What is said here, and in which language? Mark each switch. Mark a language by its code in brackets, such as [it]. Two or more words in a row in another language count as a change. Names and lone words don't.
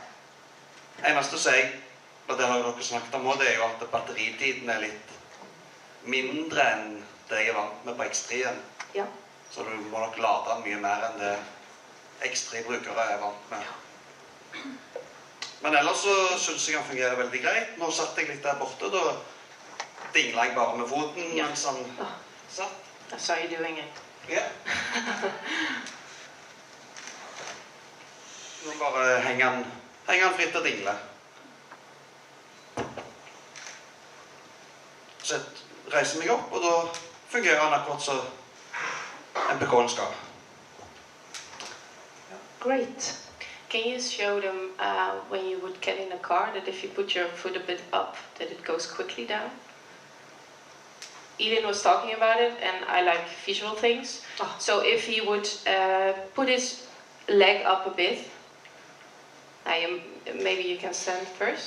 [no] Eneste som og det har jo dere snakket om, det er jo at batteritiden er litt mindre enn det jeg er vant med på X3-en. Ja. Så du må nok lade mye mer enn det X3-brukere er vant med. Men ellers så synes jeg han fungerer veldig greit. Nå satt jeg litt der borte, da dinglet jeg bare med foten mens han satt. [en] I saw you doing it. [no] Ja. Nå bare henger han fritt og dingler. Så jeg reiser meg opp, og da fungerer han akkurat så MPK-en skal. [en] Great. Can you show them when you would get in a car that if you put your foot a bit up, that it goes quickly down? Elin was talking about it, and I like visual things. Oh. So if he would put his leg up a bit, maybe you can stand first.